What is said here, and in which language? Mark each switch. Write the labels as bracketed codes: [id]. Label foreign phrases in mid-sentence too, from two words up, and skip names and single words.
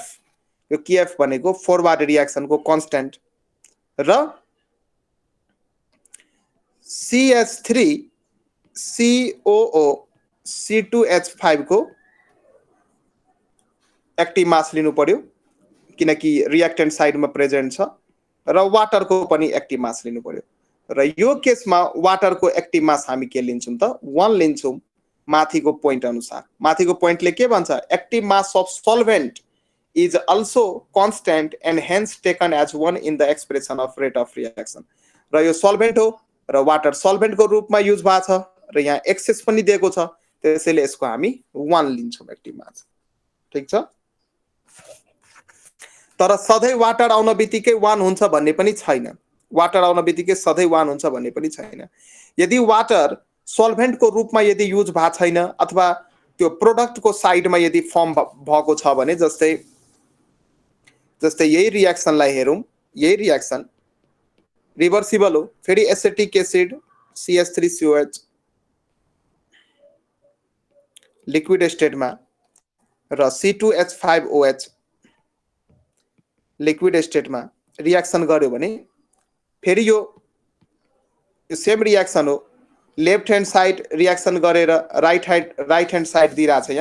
[ne] यो केएफ भनेको [en] forward reaction [ne] को कन्स्टेन्ट र CH3 COO C2H5 को [en] active mass [ne] लिनु पर्यो किनकि रिएक्टेन्ट साइडमा प्रेजेन्ट छ र वाटर को पनि [en] active mass [ne] लिनु पर्यो. र यो केसमा वाटर को [en] active mass [ne] हामी के लिन्छौं त 1 लिन्छौं माथिको पोइन्ट अनुसार. माथिको पोइन्टले के भन्छ [en] active mass of solvent is also constant and hence taken as 1 in the expression of rate of reaction. [ne] र यो सल्भेन्ट हो र [en] water solvent [ne] को रूपमा युज भएको छ र यहाँ एक्सेस पनि दिएको छ. त्यसैले यसको हामी 1 लिन्छौं [en] active mass. [ne] ठीक छ. तर सधैँ वाटर आउन बित्तिकै 1 हुन्छ भन्ने पनि छैन. वाटर आउन बित्तिकै सधैँ 1 हुन्छ भन्ने पनि छैन. यदि [en] water solvent [ne] को रूपमा यदि युज भएको छैन अथवा त्यो प्रोडक्ट को साइडमा यदि फर्म भएको छ भने जस्तै यही रिएक्सनलाई हेरौं. यही रिएक्सन रिभर्सिबल हो. फेरि [en] acetic acid [ne] CH3COH लिक्विड स्टेटमा र C2H5OH लिक्विड स्टेटमा रिएक्सन गर्यो भने फेरि यो [en] same reaction [ne] हो. [en] left hand side reaction [ne] गरेर [en] right hand side [ne] दिइरा छ.